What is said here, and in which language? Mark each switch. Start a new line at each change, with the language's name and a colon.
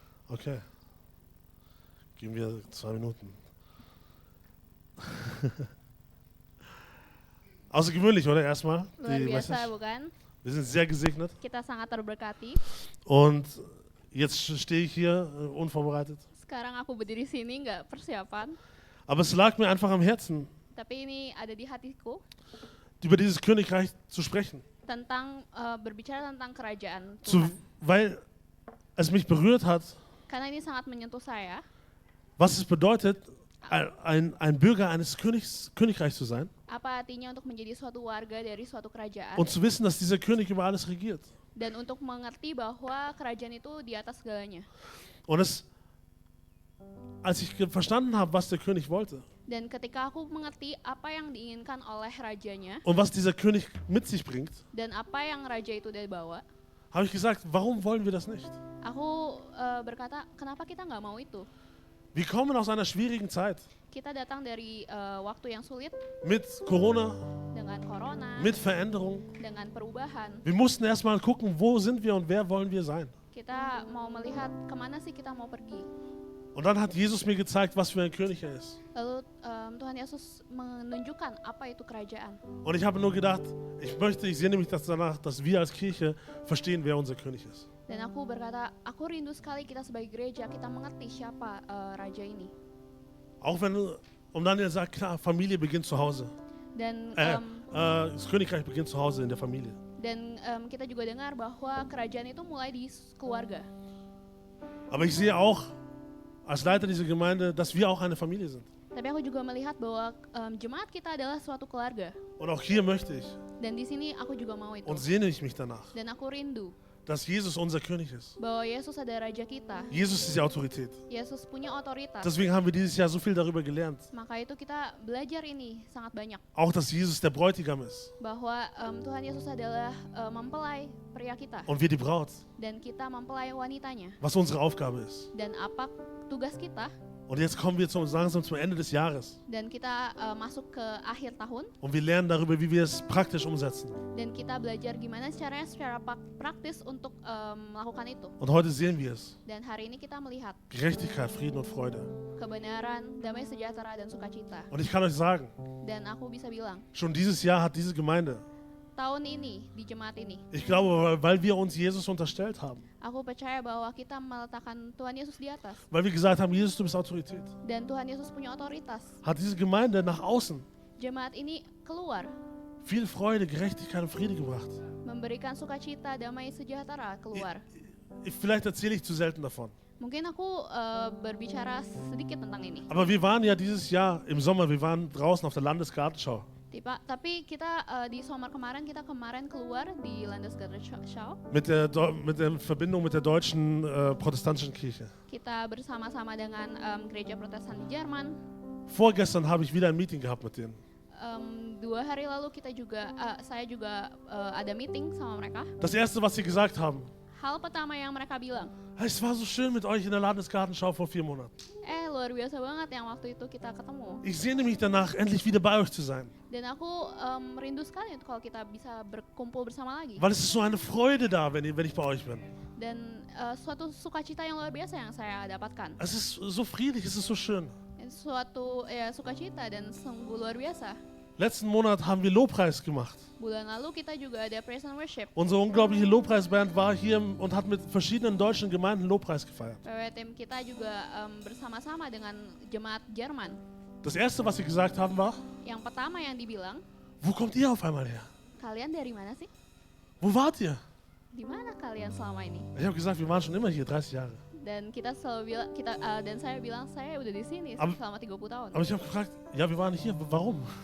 German: Okay. Geben wir 2 Minuten. Außergewöhnlich, oder? Erstmal.
Indonesian: Luar
German: Die
Indonesian: biasa
English: Message.
Indonesian: bukan?
German: Wir sind sehr gesegnet.
Indonesian: Kita sangat terberkati.
German: Und jetzt stehe ich hier unvorbereitet.
Indonesian: Sekarang aku berdiri sini nggak persiapan,
German: Aber es lag mir einfach am Herzen,
Indonesian: tapi ini ada di hatiku
German: über dieses Königreich zu sprechen.
Indonesian: tentang berbicara tentang kerajaan
German: Zu,
Indonesian: Tuhan.
German: weil es mich berührt hat,
Indonesian: Karena ini sangat menyentuh saya,
German: was es bedeutet, ein Bürger eines Königreichs zu sein
Indonesian: apa artinya untuk menjadi suatu warga dari suatu kerajaan
German: und zu wissen, dass dieser König über alles regiert.
Indonesian: dan untuk mengerti bahwa kerajaan itu di atas segalanya.
German: Und als ich verstanden habe, was der König wollte
Indonesian: Dan ketika aku mengerti apa yang diinginkan oleh rajanya
German: und was dieser König mit sich bringt,
Indonesian: dan apa yang raja itu dia bawa,
German: habe ich gesagt, warum wollen wir das nicht?
Indonesian: aku berkata, kenapa kita nggak mau itu?
German: Wir kommen aus einer schwierigen Zeit
Indonesian: Kita datang dari waktu yang sulit
German: mit Corona,
Indonesian: dengan corona,
German: mit Veränderung.
Indonesian: dengan perubahan.
German: Wir mussten erstmal gucken, wo sind wir und wer wollen wir sein.
Indonesian: Kita mau melihat kemana sih kita mau pergi.
German: Und dann hat Jesus mir gezeigt, was für ein König er ist.
Indonesian: Lalu Tuhan Yesus menunjukkan apa itu kerajaan.
German: Und ich habe nur gedacht, ich sehe nämlich danach, dass wir als Kirche verstehen, wer unser König ist.
Indonesian: Dan aku berkata, aku rindu sekali kita sebagai gereja, kita mengerti siapa raja ini.
German: Auch wenn Und Daniel sagt, klar, Familie beginnt zu Hause.
Indonesian: Dan
German: Das Königreich beginnt zu Hause in der Familie.
Indonesian: kita juga dengar bahwa kerajaan itu mulai di keluarga.
German: Aber ich sehe auch als Leiter dieser Gemeinde, dass wir auch eine Familie sind.
Indonesian: Tapi aku juga melihat bahwa jemaat kita adalah suatu keluarga.
German: Und auch hier möchte ich
Indonesian: Dan di sini aku juga mau itu.
German: und sehne ich mich danach,
Indonesian: Dan aku rindu
German: dass Jesus unser König ist.
Indonesian: bahwa Yesus ada raja kita.
German: Jesus ist die Autorität.
Indonesian: Yesus punya otoritas.
German: Deswegen haben wir dieses Jahr so viel darüber gelernt.
Indonesian: Maka itu kita belajar ini sangat banyak.
German: Auch, dass Jesus der Bräutigam ist
Indonesian: Bahwa Tuhan Yesus adalah mempelai pria kita.
German: und wir die Braut.
Indonesian: Dan kita mempelai wanitanya.
German: Was unsere Aufgabe ist.
Indonesian: Dan apa tugas kita?
German: Und jetzt kommen wir langsam zum Ende des Jahres.
Indonesian: Dan kita masuk ke akhir tahun.
German: Und wir lernen darüber, wie wir es praktisch umsetzen.
Indonesian: Dan kita belajar gimana caranya secara praktis untuk melakukan itu.
German: Und heute sehen wir es.
Indonesian: Dan hari ini kita melihat
German: Gerechtigkeit, Frieden und Freude.
Indonesian: kebenaran, damai sejahtera, dan sukacita.
German: Und ich kann euch sagen,
Indonesian: Dan aku bisa bilang,
German: schon dieses Jahr hat diese Gemeinde,
Indonesian: tahun ini di jemaat ini,
German: ich glaube, weil wir uns Jesus unterstellt haben,
Indonesian: aku percaya bahwa kita meletakkan Tuhan Yesus di atas.
German: weil wir gesagt haben, Jesus, du bist Autorität,
Indonesian: Dan Tuhan Yesus punya otoritas.
German: hat diese Gemeinde nach außen
Indonesian: Jemaat ini keluar,
German: viel Freude, Gerechtigkeit und Friede gebracht.
Indonesian: memberikan sukacita, damai sejahtera keluar.
German: Vielleicht erzähle ich zu selten davon.
Indonesian: Mungkin aku berbicara sedikit tentang ini.
German: Aber wir waren ja dieses Jahr im Sommer, wir waren draußen auf der Landesgartenschau.
Indonesian: Tapi kita di summer kemarin kita keluar di Landesgartenschau.
German: Mit der Verbindung mit der deutschen protestantischen Kirche.
Indonesian: Kita bersama-sama dengan gereja Protestan di Jerman.
German: Vorgestern habe ich wieder ein Meeting gehabt mit denen.
Indonesian: 2 hari lalu saya juga ada meeting sama mereka.
German: Das erste, was sie gesagt haben,
Indonesian: Hal pertama yang mereka bilang,
German: es war so schön mit euch in der Landesgartenschau vor 4 Monaten.
Indonesian: luar biasa banget yang waktu itu kita ketemu.
German: Ich sehne mich danach, endlich wieder bei euch zu sein.
Indonesian: Dan aku rindu sekali untuk kalau kita bisa berkumpul bersama lagi.
German: Weil es ist so eine Freude da, wenn ich bei euch bin.
Indonesian: Dan suatu sukacita yang luar biasa yang saya dapatkan.
German: Es ist so friedlich, es ist so schön.
Indonesian: Suatu sukacita dan sungguh luar biasa.
German: Letzten Monat haben wir Lobpreis gemacht.
Indonesian: Bulan lalu kita juga ada
English: praise and worship.
German: Unsere unglaubliche Lobpreisband war hier und hat mit verschiedenen deutschen Gemeinden Lobpreis gefeiert.
Indonesian: Tim kita juga bersama-sama dengan jemaat Jerman.
German: Das erste, was sie gesagt haben, war,
Indonesian: Yang pertama yang dibilang,
German: wo kommt ihr auf einmal her?
Indonesian: kalian dari mana sih?
German: Wo wart ihr?
Indonesian: Di mana kalian selama ini?
German: Ich habe gesagt, wir waren schon immer hier, 30 Jahre.
Indonesian: Dan kita selalu bilang, dan saya bilang saya udah di sini selama 30 tahun.
German: Aber ich habe gefragt, ja, wir waren hier, warum?